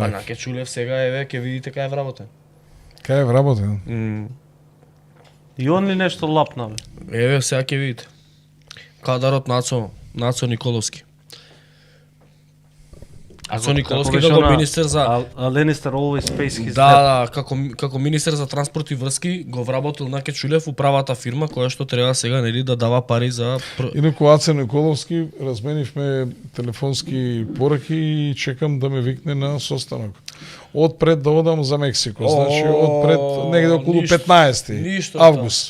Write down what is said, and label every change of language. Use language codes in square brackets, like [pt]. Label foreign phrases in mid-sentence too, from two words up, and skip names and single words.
[mk] на? Наке Чулев сега еве ќе видите кај е вработен. Кај е вработен? И он ли нешто лапна, бе? Еве сега ќе видите. Кадарот Нацо Николовски. Нацо Николовски беше како она, министер за [en] Lannister always pays his debt. [mk] Да, како министер за транспорт и врски го вработил Наке Чулев управата фирма која што треба сега нели да дава пари за Инаку Аце Николовски разменивме телефонски пораки и чекам да ме викне на состанок. Одпред да одам за Мексико, значи одпред негде околу 15 август.